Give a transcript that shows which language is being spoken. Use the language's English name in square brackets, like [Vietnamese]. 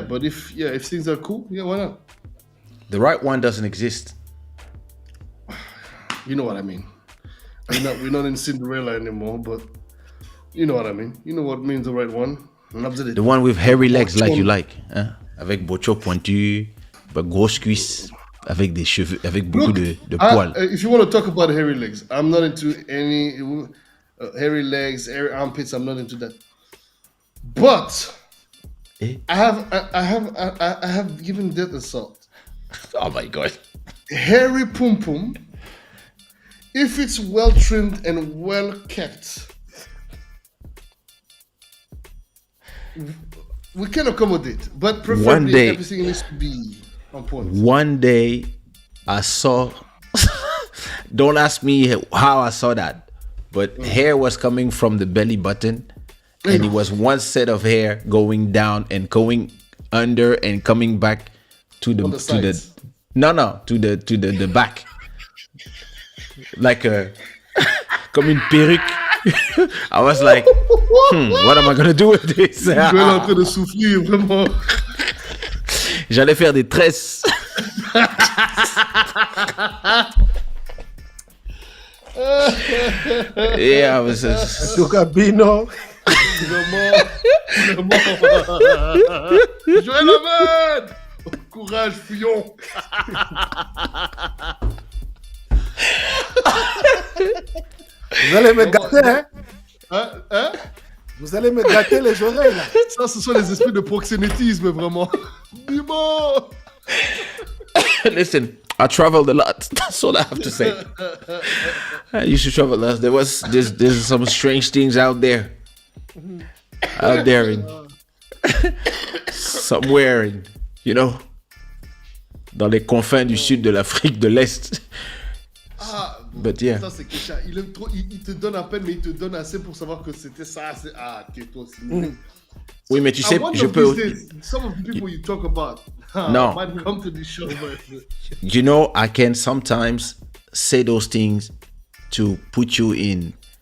[English] But if things are cool, yeah, why not? The right one doesn't exist. You know what I mean. We're not in Cinderella anymore, but you know what I mean. You know what means the right one. The one with hairy legs like you like, hein? [French] Avec bocho pointu, grosse cuisse, avec des cheveux, avec beaucoup de poils. [English] If you want to talk about hairy legs, I'm not into any hairy legs, hairy armpits. I'm not into that. But I have given that a thought. Oh my god. Hairy pum pum, if it's well trimmed and well kept, we can accommodate, but preferably everything needs to be on point. One day, I saw. Don't ask me how I saw that, but hair was coming from the belly button, and it was one set of hair going down and going under and coming back to the back, like a [French] comme une perruque. [English] I was like, what am I gonna do with this? [French] Je vais en train de souffrir, vraiment. J'allais faire des tresses. [English] Yeah, I was just... Bino. Joël Ahmed! [French] Courage, fuyons! Vous allez me gâter, hein? Vous allez me gâter les oreilles, là. Ça, ce sont les esprits de proxénétisme, vraiment. Bimo! [English] Listen, I traveled a lot. That's all I have to say. I used to travel a lot. There's some strange things out there. Out there in somewhere in, you know, [French] dans les confins du sud de l'Afrique de l'Est. [English] But yeah. [French] Ça, c'est Kaysha. Il te donne à peine, mais il te donne assez pour savoir que c'était ça. Tais-toi aussi. Oui, mais tu sais, je peux... [English] Some of the people you talk about might come to this show. You know, I can sometimes say those things to put you in...